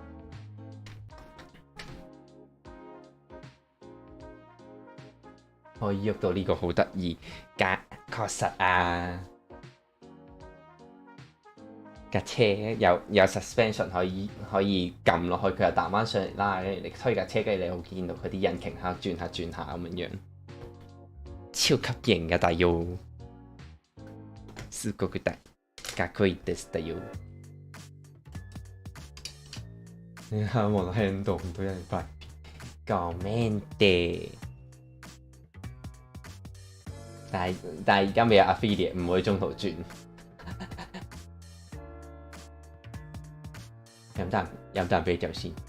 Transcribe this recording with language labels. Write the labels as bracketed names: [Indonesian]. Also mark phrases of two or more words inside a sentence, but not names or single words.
[Cantonese] 可以喐到呢個好得意，確實啊！架車有 suspension 可以撳落去，佢又彈翻上嚟啦。你推架車，跟住你會見到佢啲引擎喺度轉下咁樣，超級型嘅大優， [Japanese] すごくかっこいいです [Cantonese] 大優。你睇我個 handle 唔到人快，講咩嘅？但係而家未有 affiliate， 唔會中途轉。飲啖啤酒先。